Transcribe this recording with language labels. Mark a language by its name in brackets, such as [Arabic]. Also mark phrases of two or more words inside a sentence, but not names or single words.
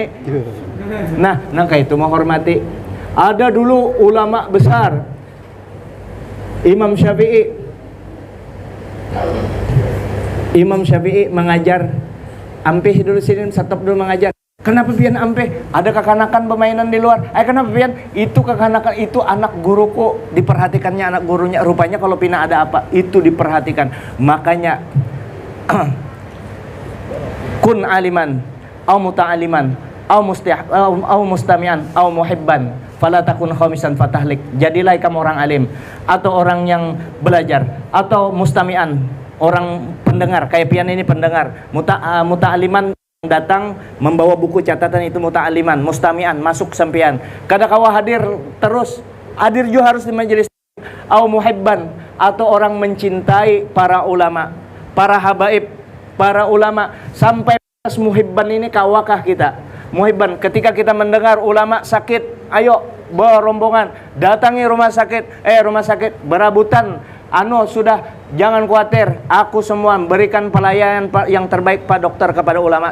[Indonesian] Nah, nangka itu menghormati. Ada dulu ulama besar, Imam Syafi'i mengajar. [Banjar] Ampih dulu sini, stop dulu mengajar. Kenapa pian ampe? Ada kekanakan permainan di luar. Kenapa pian? [Indonesian] Itu kekanakan itu anak guruku, diperhatikannya anak gurunya. Rupanya kalau pina ada apa, itu diperhatikan. [Arabic] مكانيا كن عالما, أو متعلما أو مستمعا أو محبا فلا تكن خامسا فتهلك. [Indonesian] Jadilah kamu orang alim, atau orang yang belajar, atau mustami'an, orang pendengar. Kayak pian ini pendengar. Muta'aliman datang membawa buku catatan, itu muta'aliman. [Banjar] Mustami'an masuk sampean. Kada kawa hadir terus, hadir juga harus di majelis. [Arabic] أو محبا, [Indonesian] atau orang mencintai para ulama, para habaib, para ulama. Sampai muhibban ini kawakah kita? Muhibban, ketika kita mendengar ulama sakit, ayo bawa rombongan datangi rumah sakit, berabutan sudah Jangan khawatir, aku semua berikan pelayanan yang terbaik Pak Dokter kepada ulama.